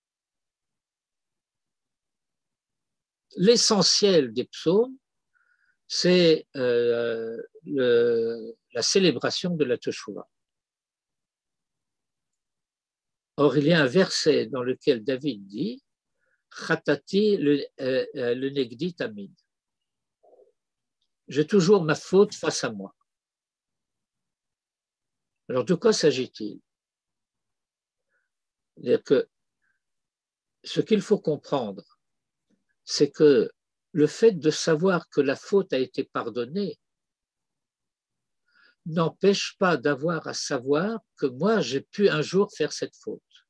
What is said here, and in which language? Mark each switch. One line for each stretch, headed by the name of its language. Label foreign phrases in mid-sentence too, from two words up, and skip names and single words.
French: L'essentiel des psaumes, c'est la célébration de la teshuva. Or, il y a un verset dans lequel David dit
Hebrew: חטאתי לנגדי תמיד.
French: J'ai toujours ma faute face à moi. Alors, de quoi s'agit-il? C'est-à-dire que ce qu'il faut comprendre, c'est que le fait de savoir que la faute a été pardonnée n'empêche pas d'avoir à savoir que moi, j'ai pu un jour faire cette faute.